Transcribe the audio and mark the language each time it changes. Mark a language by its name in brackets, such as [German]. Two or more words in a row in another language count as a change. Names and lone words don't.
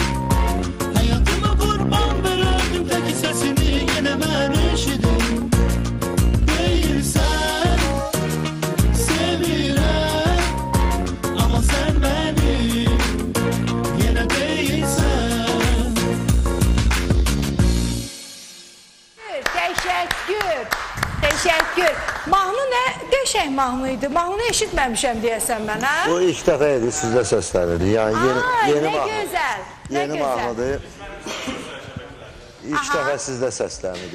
[Turkish] hayatımı kurban verirdim tek sesini yine ben eşidim değilsen sevirem ama sen benim yine değilsen. [Azerbaijani] Təşəkkür. Təşəkkür. Mahnı nə? Qəşəng mahnı idi. Mahnını eşitməmişəm deyəsən mən, hə? Bu ilk dəfə idi sizdə səslənirdi. Yəni yeni Nə mahnı. gözəl. Nə Yeni gözəl. mahnıdır. İlk dəfə sizdə səslənirdi.